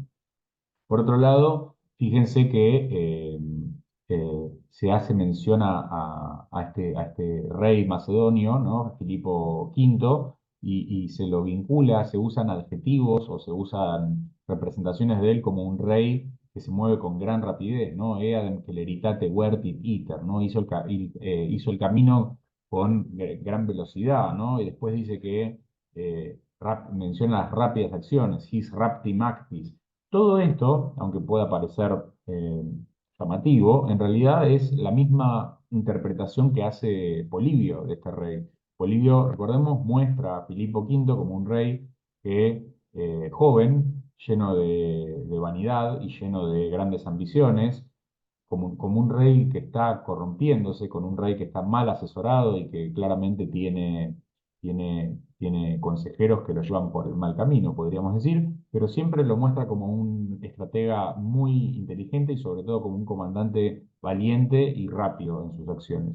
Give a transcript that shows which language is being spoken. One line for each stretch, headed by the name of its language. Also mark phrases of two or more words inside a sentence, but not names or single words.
Spanish: Por otro lado, fíjense que se hace mención a este rey macedonio, ¿no? Filipo V, y se lo vincula, se usan adjetivos o se usan representaciones de él como un rey que se mueve con gran rapidez, ¿no?
Latin: Eadem celeritate vertit iter,
Spanish: ¿no? Hizo el camino con gran velocidad, ¿no? Y después dice que menciona las rápidas acciones,
Latin: his raptim actis.
Spanish: Todo esto, aunque pueda parecer llamativo, en realidad es la misma interpretación que hace Polibio de este rey. Polibio, recordemos, muestra a Filipo V como un rey que, joven, lleno de vanidad y lleno de grandes ambiciones, como un rey que está corrompiéndose, con un rey que está mal asesorado y que claramente tiene consejeros que lo llevan por el mal camino, podríamos decir, pero siempre lo muestra como un estratega muy inteligente y sobre todo como un comandante valiente y rápido en sus acciones.